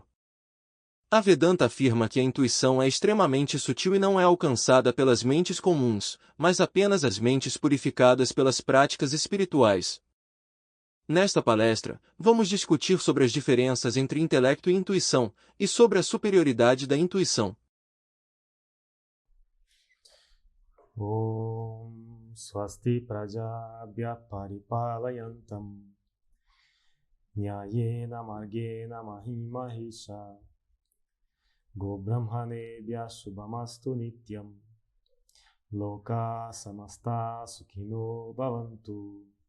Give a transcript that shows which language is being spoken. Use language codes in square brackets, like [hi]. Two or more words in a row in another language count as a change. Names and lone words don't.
[pt] A Vedanta afirma que a intuição é extremamente sutil e não é alcançada pelas mentes comuns, mas apenas as mentes purificadas pelas práticas espirituais. Nesta palestra, vamos discutir sobre as diferenças entre intelecto e intuição, e sobre a superioridade da intuição. [sa] Om Swasti Prajabhya Paripalayantam Nyayena Margena Mahimahisha Go Brahmanebhya Shubhamastu Nityam Loka Samasta Sukhino Bhavantu